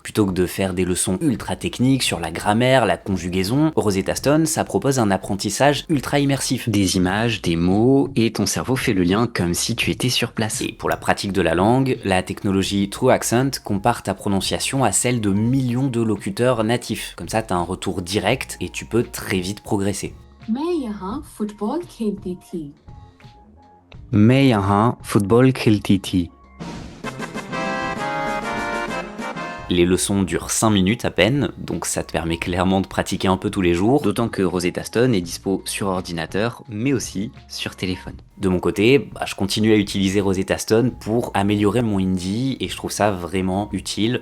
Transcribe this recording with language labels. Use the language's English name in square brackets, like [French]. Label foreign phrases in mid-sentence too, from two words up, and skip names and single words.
[French] Plutôt que de faire des leçons ultra techniques sur la grammaire, la conjugaison, Rosetta Stone, ça propose un apprentissage ultra immersif. Des images, des mots, et ton cerveau fait le lien comme si tu étais sur place. Et pour la pratique de la langue, la technologie True Accent compare ta prononciation à celle de millions de locuteurs natifs. Comme ça, t'as un retour direct et tu peux très vite progresser. [Hindi] मैं यहाँ फुटबॉल खेलती थी. मैं यहाँ football खेलती थी. [French] Les leçons durent 5 minutes à peine, donc ça te permet clairement de pratiquer un peu tous les jours, d'autant que Rosetta Stone est dispo sur ordinateur, mais aussi sur téléphone. De mon côté, je continue à utiliser Rosetta Stone pour améliorer mon hindi, et je trouve ça vraiment utile.